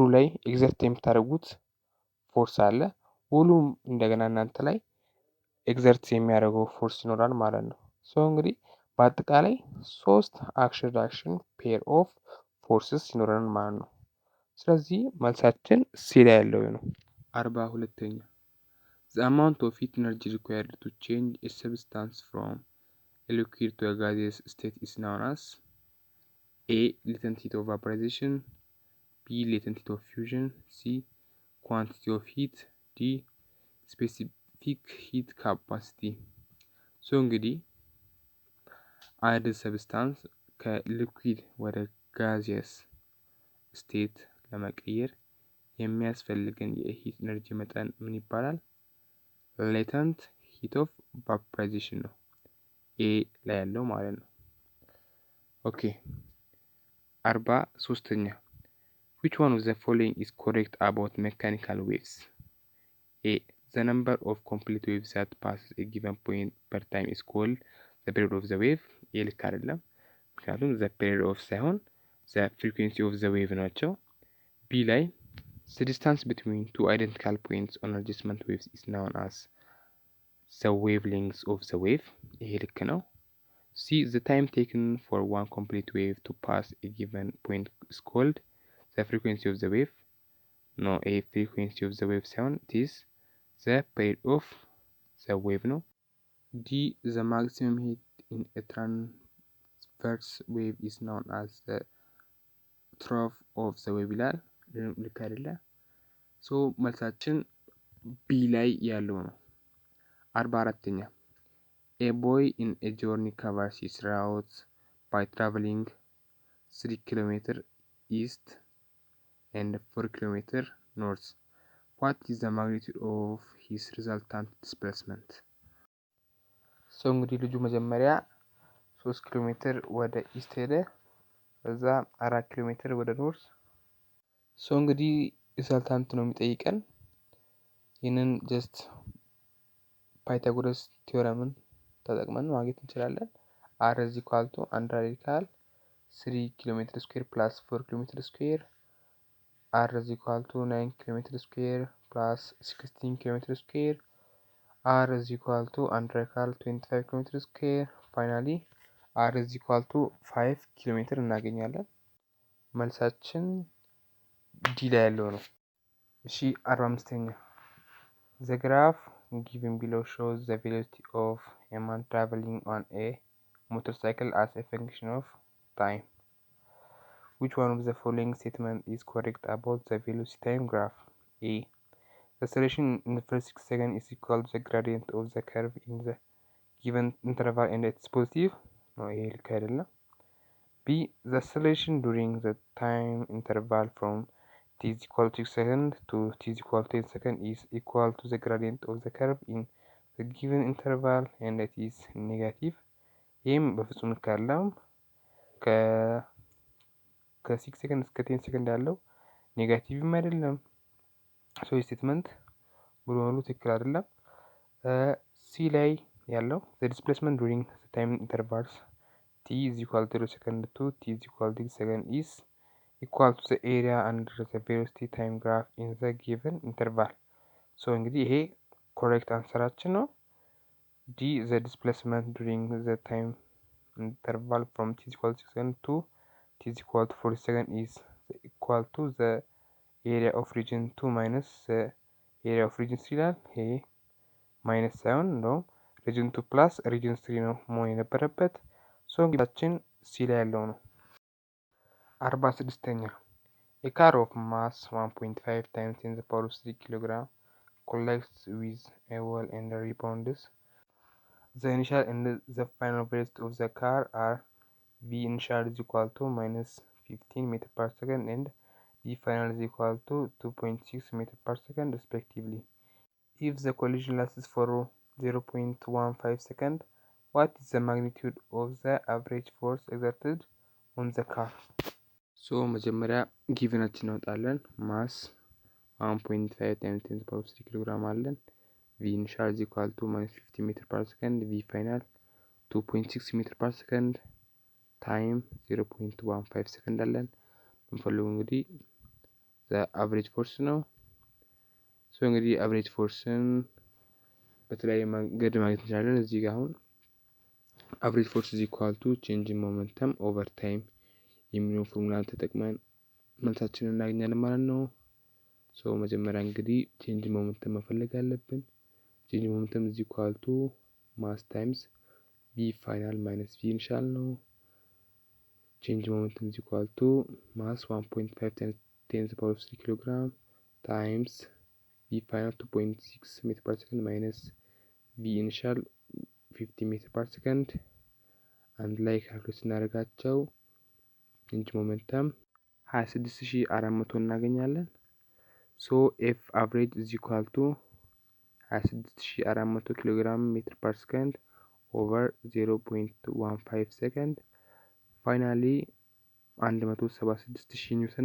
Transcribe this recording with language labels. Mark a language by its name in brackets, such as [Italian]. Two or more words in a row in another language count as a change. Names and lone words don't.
[Amharic] ላይ ኤግዘርት የምታደርጉት ፎርስ አለ። ወሉም እንደገና እናንተ ላይ ኤግዘርት የሚያደርገው ፎርስ ይኖራል ማለት ነው። ሶ እንግዲህ በአጠቃላይ 3 [English] action reaction pair of forces [Amharic] ይኖረናል ማለት ነው። ስለዚህ መልሳችን ሲ ላይ ያለው ነው። 42ኛ [English] The amount of heat energy required to change a substance from a liquid to a gaseous state is known as A. Latent heat of vaporization, B. Latent heat of fusion, C. Quantity of heat, D. Specific heat capacity. [Amharic] ሶ እንግዲህ አንድ ሰብስታንስ ከሊኩዊድ ወደ [English] gaseous state [Amharic] ለመቀየር የሚያስፈልገን [English] heat energy [Amharic] መጠን ምን ይባላል? [English] latent heat of vaporization [Amharic] ነው። ኤ ላይ ያለው ማለት ነው። ኦኬ 43ኛ [English] which one of the following is correct about mechanical waves? A. The number of complete waves that passes a given point per time is called the period of the wave. [Amharic] ይህ ልክ አይደለም። ምክንያቱም [English] the period of ሳይሆን the frequency of the wave [Amharic] ናቸው። B ላይ [English] the distance between two identical points on adjacent waves is known as the wavelength of the wave. [Amharic] ይሄ ልክ ነው። C. [English] The time taken for one complete wave to pass a given point is called the frequency of the wave. No, a frequency of the wave sound it is the period of the wave. No. D. The maximum heat in a transverse wave is known as the trough of the wave. [Amharic] ልክ አይደለ? ሶ መልሳችን ቢ ላይ ያለው ነው። 44ኛ [English] A boy in a journey covers his route by traveling 3 km east and 4 km north. What is the magnitude of his resultant displacement? [Amharic] ሶ እንግዲህ ልጁ መጀመሪያ 3 ኪሎ ሜትር ወደ ኢስት ሄደ፣ ከዛ 4 ኪሎ ሜትር ወደ ኖርዝ። ሶ እንግዲህ ሪዛልታንት ነው የሚጠይቀን። ይህንን ጀስት ፓይታጎረስ ቲዮረምን ተጠቅመን ማግኘት እንችላለን። [English] r is equal to under radical 3 km square plus 4 km square. r is equal to 9 km square plus 16 km square. r is equal to under radical 25 km square. Finally r is equal to 5 km [Amharic] እናገኛለን። መልሳችን ዲ ላይ ያለው ነው። እሺ 45ኛ [English] The graph given below shows the velocity of a man traveling on a motorcycle as a function of time. Which one of the following statement is correct about the velocity time graph? A. The acceleration in the first 6 seconds is equal to the gradient of the curve in the given interval and it's positive. No, [Amharic] ይሄ ልክ አይደለም። B. [English] The acceleration during the time interval from t is equal to 6 seconds to t is equal to 10 seconds is equal to the gradient of the curve in the given interval and it is negative. [Amharic] ይህም በፍጹም ልክ አይደለም። ከ6 ሰከንድ እስከ 10 ሰከንድ ያለው ኔጋቲቭም አይደለም። ሶ ስቴትመንት ሙሉ በሙሉ ትክክል አይደለም። ሲ ላይ ያለው [English] the displacement during the time intervals t is equal to 0 second to t is equal to 6 second is equal to the area under the velocity time graph in the given interval. [Amharic] ሶ እንግዲህ ይሄ [English] correct answer [Amharic] ነው። D. [English] The displacement during the time interval from t is equal to 6 seconds to t is equal to 40 seconds is equal to the area of region 2 minus the area of region 3 [Amharic] ይላል። ይሄ ማይነስ ሳይሆን እንደውም [English] region 2 plus region 3 [Amharic] ነው መሆን የነበረበት። ሶ እንግዲህ ሲ ላይ ያለው ነው። 46ኛ [English] A car of mass 1.5 times 10 to the power of 3 kg collides with a wall and rebounds. The initial and the final velocity of the car are v initial is equal to minus 15 meter per second and v final is equal to 2.6 meter per second respectively. If the collision lasts for 0.15 seconds, what is the magnitude of the average force exerted on the car? [Amharic] ሶ መጀመሪያ ጊቨናችን እናወጣለን። [English] ማስ 1.5 times 10 to the power of 3 ኪሎግራም አለን። v initial is equal to minus 15 meter per second, v final 2.6 meter per second, time 0.15 [Amharic] second አለን። የምንፈልገው እንግዲህ [English] the average force [Amharic] ነው። ሶ እንግዲህ [English] average forceን [Amharic] በተለያየ መንገድ ማግኘት እንችላለን። እዚህ ጋር አሁን [English] average force is equal to change in momentum over time [Amharic] የሚለውን ፎርሙላ ተጠቅመን መልሳችንን እናገኛለን ማለት ነው። ሶ መጀመሪያ እንግዲህ [English] change momentum [Amharic] መፈለግ [English] አለብን። change momentum is equal to mass times v final minus v initial ነው። change momentum is equal to mass 1.5 times 10 to the power of 3 kg times v final 2.6 meter per second minus v initial 50 meter per second [Amharic] አንድ ላይ ካልኩሌት ስናደርጋቸው [English] change momentum [Amharic] 26400 እናገኛለን። ሶ [English] F average is equal to 26400 kilo gram meter per second over 0.15 second. finally 176000 newton